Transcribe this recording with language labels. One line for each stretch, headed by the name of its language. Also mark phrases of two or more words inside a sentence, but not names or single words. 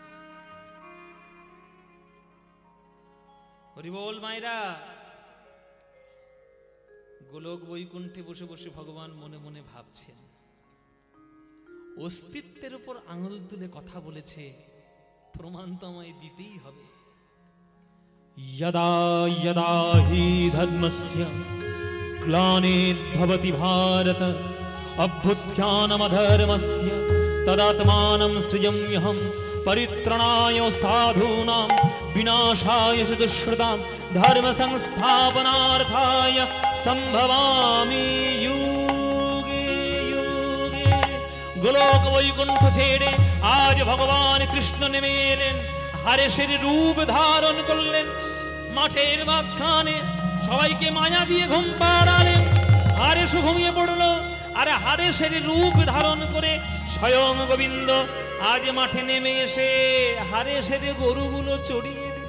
Bangla: হরি বল মায়েরা। গোলক বৈকুণ্ঠে বসে বসে ভগবান মনে মনে ভাবছেন, অস্তিত্বের উপর আঙুল তুলে কথা বলেছে, প্রমাণ তো আমায় দিতেই হবে।
Sanskrit: यदा यदा हि धर्मस्य ग्लानिर्भवति भारत अभ्युत्थानमधर्मस्य तदात्मानं सृजाम्यहं परित्राणाय साधूनां विनाशाय च दुष्कृतां धर्म संस्थापनार्थाय संभवामि युगे युगे।
Bangla: गोलोक वैकुंठ ছেড়ে আজ ভগবান কৃষ্ণ নেমে এলেন, হারেশের রূপ ধারণ করলেন। মাঠের মাঝখানে সবাইকে মায়া দিয়ে ঘুম পাড়ালেন, হারেশ ঘুমিয়ে পড়লো। আর হারেশের রূপ ধারণ করে স্বয়ং গোবিন্দ আজ মাঠে নেমে এসে হারেশের গরুগুলো চড়িয়ে দিল।